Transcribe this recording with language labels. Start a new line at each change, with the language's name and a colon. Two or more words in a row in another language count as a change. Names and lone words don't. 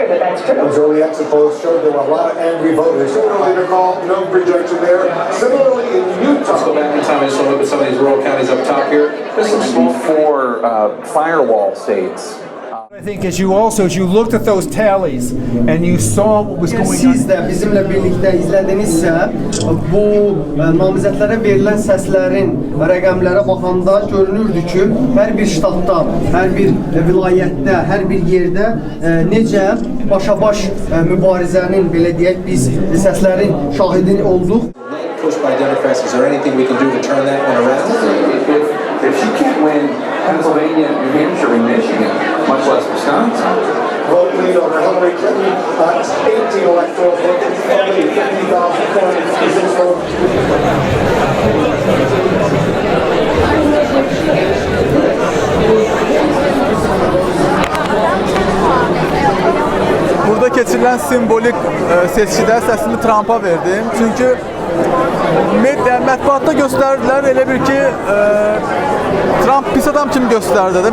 English: Those early exit polls showed there were a lot of angry voters. Similarly, no projection there. Similarly, in Utah. Let's go back in time and just look at some of these rural counties up top here. There's some small firewall states. I think as you looked at those tallies and you saw what was going on.
Azerbaijani: Siz də bizimlə birlikdə izlədinizsə, bu namizədlərə verilən səslərin rəqəmlərə baxanda görünürdü ki, hər bir ştatda, hər bir vilayətdə, hər bir yerdə necə başa-baş mübarizənin, belə deyək, biz səslərin şahidini olduq.
English: Pushed by Democrats. Is there anything we can do to turn that one around? If she can't win Pennsylvania, New Hampshire, and Michigan, much less Wisconsin. Vote lead over Hillary Clinton, 18 electoral votes, only 50,456 votes.
Azerbaijani: Burada keçirilən simbolik seçkidə səsimi Trump'a verdim. Çünki mətbuatda göstərdilər elə bir ki, Trump pis adam kimi göstərdi.